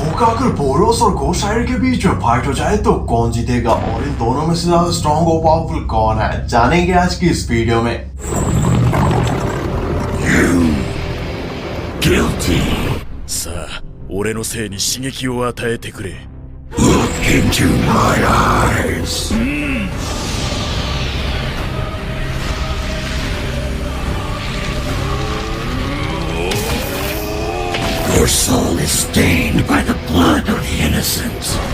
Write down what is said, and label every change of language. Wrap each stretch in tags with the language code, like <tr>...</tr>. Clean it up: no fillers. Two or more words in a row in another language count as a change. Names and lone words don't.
<hi>आपका अगर बोरोस और घोस्ट राइडर के बीच में फाइट हो जाए तो कौन जीतेगा और इन दोनों में से ज्यादा स्ट्रॉन्ग और पावरफुल कौन है, जानेंगे आज की इस वीडियो में।</hi> <en>Guilty.</en> <ja>さあ、俺のせいに刺激を与えてくれ。</ja> <en>Look into my eyes. Your soul is stained by the blood of the innocent.</en>